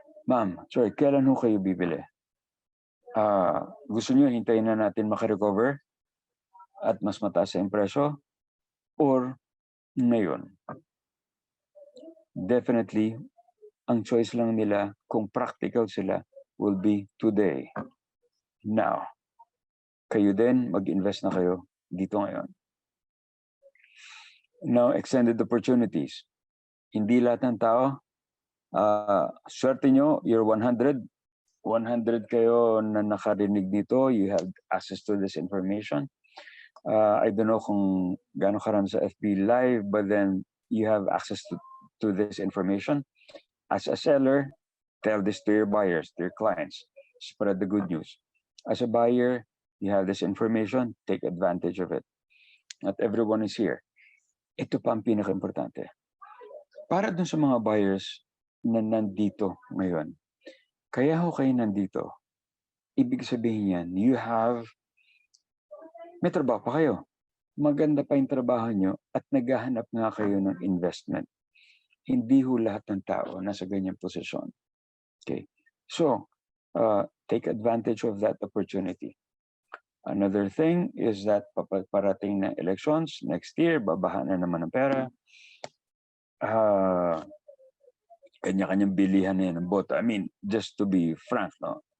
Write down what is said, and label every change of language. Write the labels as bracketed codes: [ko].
[tl] Ma'am, sorry, kailan ho kayo bibili? Gusto nyo hintayin na natin makarecover at mas mataas sa presyo? Or ngayon? Definitely, ang choice lang nila, kung practical sila, [en] will be today. [tl] Now, kayo din, mag-invest na kayo dito ngayon. [en] Now, extended opportunities. [tl] Hindi lahat ng tao, swerte nyo, you're 100 kayo na nakarinig dito, [en] you have access to this information. I don't know [tl] kung gaano karami sa [en] FB Live, but then you have access to this information. As a seller, tell this to your buyers, to your clients. Spread the good news. As a buyer, you have this information, take advantage of it. Not everyone is here. [tl] Ito pa ang pinaka-importante. Para dun sa mga buyers na nandito ngayon. Kaya ho kayo nandito. Ibig sabihin yan, may trabaho pa kayo. Maganda pa yung trabaho nyo at naghahanap nga kayo ng investment. Hindi ho lahat ng tao nasa ganyang posisyon. [en] Okay. So, take advantage of that opportunity. Another thing is that parating na elections next year, [tl] babaha na naman ng pera. Kanya-kanyang bilihan na yan ng boto. [en] I mean, just to be frank, [tl] no?